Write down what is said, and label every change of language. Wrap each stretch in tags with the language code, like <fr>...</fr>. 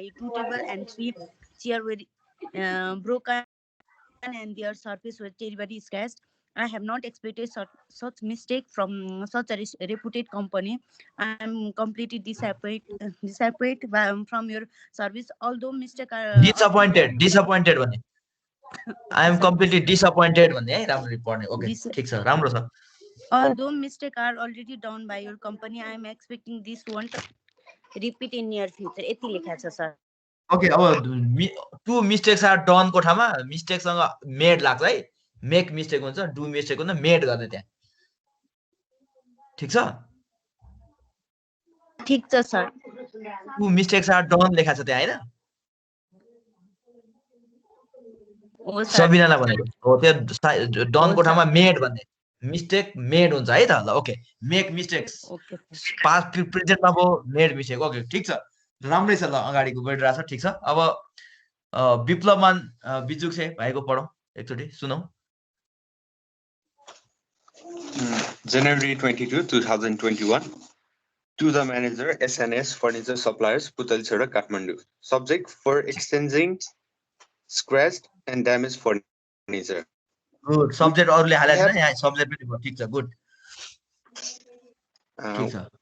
<en>2 tables and 3 chairs were broken and their surface was terribly scratched. I have not expected such mistake from such a reputed company. I am completely disappointed from your service. Although mistake are</en> <ne>disappointed भन्ने</ne> <en>I am completely disappointed</en> <ne>भन्ने है राम्ररी पढ्ने okay ठीक छ राम्रो छ</ne> <en>Although mistakes are already done by your company, I am expecting this won't repeat in near future.</en> <ne>यति लेखा छ सर ओके अब टु मिस्टेक्स आर डन को ठाउँमा मिस्टेकसँग मेड लाग्छ है मेक मिस्टेक हुन्छ डु मिस्टेक हुन्छ मेड गर्ने त्यहाँ ठीक छ ठीक छ sir to mistakes are done लेखा छ त्यहाँ हैन सबिनालाई भनेको हो त्यो डन को ठाउँमा मेड भन्ने मिस्टेक मेड हुन्छ है त ल ओके मेक मिस्टेक्स पास्ट प्रेजेन्टमा भयो मेड मिस्टेक ओके ठीक छ राम्रै छ ल अगाडिको बढिरहेछ ठीक छ अब विप्लवमान बिजुक छे भाइको पढौँ एकचोटि सुनौ</ne> <en>January 22, 2021. To the manager, SNS Furniture Suppliers, Putali Sadak, Kathmandu. Subject for exchanging scratched and damaged furniture. Good.</en> <ne>Subject अरूले हालेको छैन यहाँ सब्जेक्ट पनि भयो ठीक छ गुड ठीक छ</ne>